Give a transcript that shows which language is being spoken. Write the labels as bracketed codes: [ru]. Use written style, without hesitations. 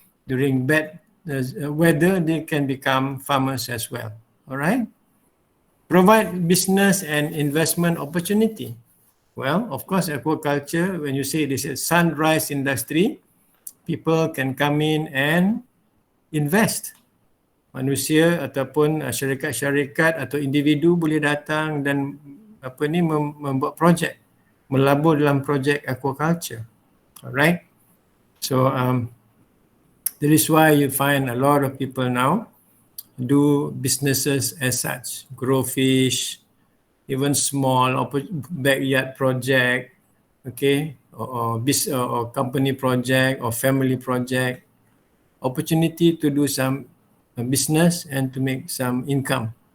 [en] During bad weather, they can become farmers as well. All right? Provide business and investment opportunity. Well, of course, aquaculture, when you say this is sunrise industry, people can come in and invest. [ms] Manusia ataupun syarikat-syarikat atau individu boleh datang dan membuat projek, melabur dalam projek aquaculture. [en] Alright? So that is why you find a lot of people now do businesses as such, grow fish, even small backyard project, okay, or company project or family project, opportunity to do some business and to make some income.